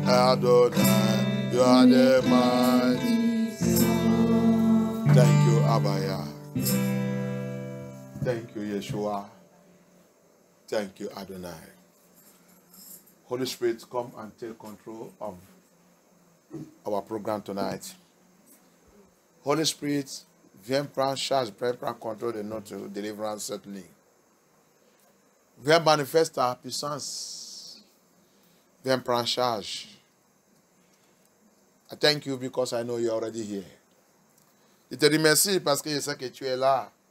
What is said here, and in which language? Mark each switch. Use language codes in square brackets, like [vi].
[en] Adonai, you are the mighty Yah. Thank you, Abba Yah. Thank you, Yeshua. Thank you, Adonai. Holy Spirit, come and take control of our program tonight. [fr] Holy Spirit, viens prendre charge, prends contrôle de notre délivrance cette nuit. Viens manifester ta puissance. Viens prendre charge. [en] I thank you because I know you're already here. [fr] Je te remercie parce que je sais que tu es là.